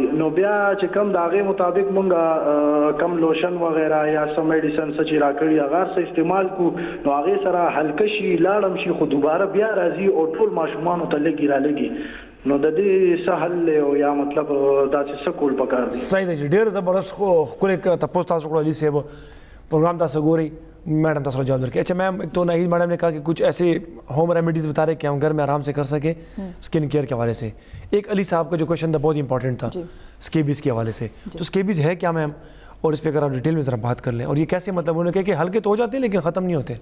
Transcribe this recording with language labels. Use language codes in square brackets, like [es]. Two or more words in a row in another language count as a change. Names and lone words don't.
[ps] نو بیا چې کم د هغې مطابق موږ کم لوشن وغیره یا څه میډیسن څه چې راکړي هغه څه استعمال کړو, نو هغې سره هلکه شي, لاړم شي, خو دوباره بیا راځي او ټول ماشومانو ته لږي را لږي. نو د دې څه حل دی او یا مطلب داسې څه کول پکار دی؟ صحیح دی جی. ډېر زبردست ښکلی تپوس تاسو کړو علي صاحب. پروگرام تاسو ګورئ, میڈم تاسو جواب درکړي. [ur] اچھا میم, ایک تو ناہید میڈم نے کہا کہ کچھ ایسے [en] home remedies [ur] بتا رہے کہ ہم گھر میں آرام سے کر سکیں [en] skin care [ur] کے حوالے سے. ایک علی صاحب کا جو کویشچن تھا بہت امپورٹنٹ تھا اسکیبیز کے حوالے سے. تو اسکیبیز ہے کیا میم, اور اس پہ اگر آپ ڈیٹیل میں ذرا بات کر لیں, اور یہ کیسے, مطلب انہوں نے کہا کہ ہلکے تو ہو جاتے ہیں لیکن ختم نہیں ہوتے؟